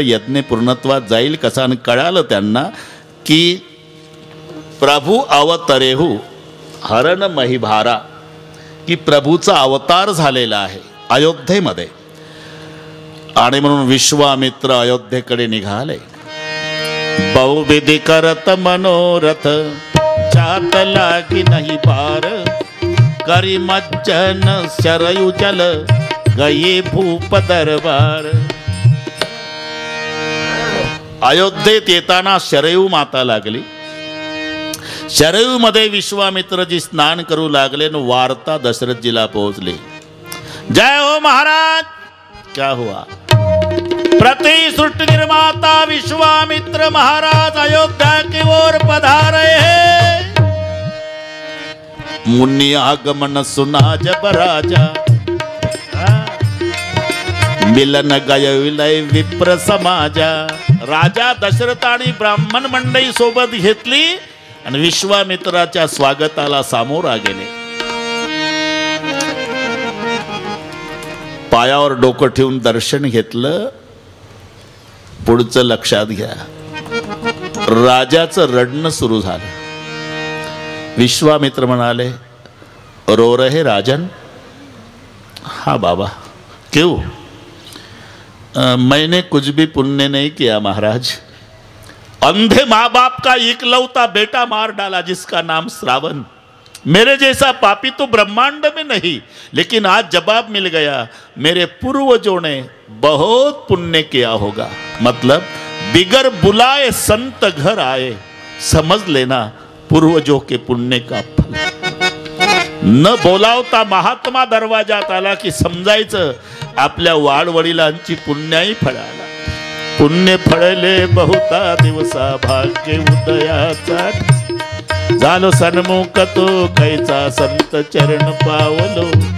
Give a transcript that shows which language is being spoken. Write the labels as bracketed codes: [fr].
[mr] यज्ञ पूर्णत्वात जाईल कसा, आणि कळालं त्यांना की [hi] प्रभू अवतरेहू हरण महिभारा, [mr] की प्रभूचा अवतार झालेला आहे अयोध्येमध्ये. आणि म्हणून विश्वामित्र अयोध्येकडे निघाले. [hi] बहुविधी करत मनोरथ, चात लागी नाही पार. करी मज्जन शरयू जल, गये भूप दरबार. [mr] अयोध्येत येताना शरयू माता लागली. शरयू मध्ये विश्वामित्रजी स्नान करू लागले, न वार्ता दशरथजीला पोहोचली. [hi] जय हो महाराज. क्या हुआ? प्रति सृष्टि निर्माता विश्वामित्र महाराज अयोध्या की ओर पधारे हैं. मुनि आगमन सुना जब राजा, मिलन गय विलय विप्र समाजा. [mr] राजा दशरथ आणि ब्राह्मण मंडळी सोबत घेतली आणि विश्वामित्राच्या स्वागताला सामोरा गेले. पायावर डोकं ठेवून दर्शन घेतलं. पुढचं लक्षात घ्या, राजाचं रडणं सुरू झालं. विश्वामित्र म्हणाले, [hi] रो रहे राजन? हाँ बाबा. क्यों? मैंने कुछ भी पुण्य नहीं किया महाराज. अंधे माँ बाप का इकलौता बेटा मार डाला जिसका नाम श्रावण. मेरे जैसा पापी तो ब्रह्मांड में नहीं, लेकिन आज जवाब मिल गया, मेरे पूर्वजों ने बहुत पुण्य किया होगा. मतलब बिगर बुलाए संत घर आए, समझ लेना पूर्वजों के पुण्य का फल. [mr] न बोलावता महात्मा दरवाजात आला की समजायचं आपल्या वाडवडिलांची पुण्याई फळाला. पुण्य फळले बहुता दिवसा, भाग्य उदयाचा झालो सन्मुख तो कैचा, संत चरण पावलो.